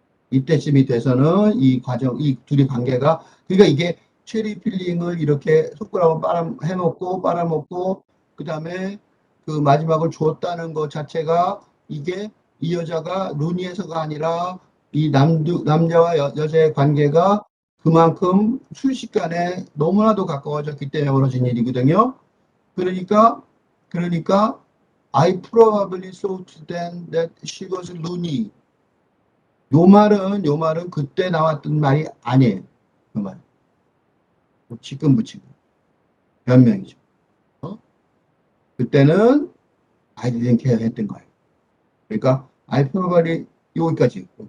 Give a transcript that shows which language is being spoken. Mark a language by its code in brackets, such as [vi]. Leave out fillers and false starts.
[ko] 이때쯤이 돼서는 이 과정, 이 둘이 관계가, 그러니까 이게 체리 필링을 이렇게 손가락으로 빨아먹고, 그 다음에 그 마지막을 줬다는 것 자체가 이게 이 여자가 루니에서가 아니라 이 남자와 여자의 관계가 그만큼 순식간에 너무나도 가까워졌기 때문에 벌어진 일이거든요. 그러니까, [en] I probably thought then that she was loony. [ko] 요 말은 그때 나왔던 말이 아니에요. 그 말. 지금 붙인 거. 변명이죠. 어? 그때는 [en] I didn't care [ko] 했던 거예요. 그러니까 [en] I probably [ko] 여기까지.